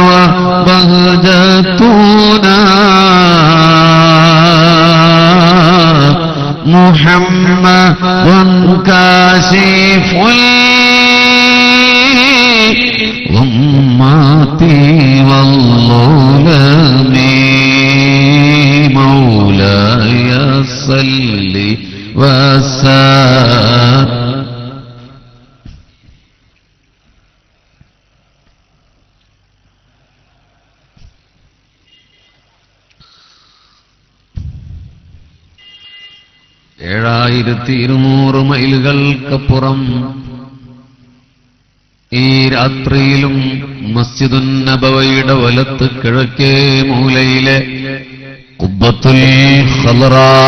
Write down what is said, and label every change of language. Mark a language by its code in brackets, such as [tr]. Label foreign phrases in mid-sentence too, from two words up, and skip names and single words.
[ar] وبهجتنا محمد كاشف الغمات والظلم مولاي صل وسلم. [ml] ഏഴായിരത്തി 200 മൈലുകൾക്കപ്പുറം ഈ രാത്രിയിലും മസ്ജിദുൻ നബവിയുടെ വലത്ത് കിഴക്കേ മൂലയിലെ ഖുബ്ബത്തുൽ ഖളറാ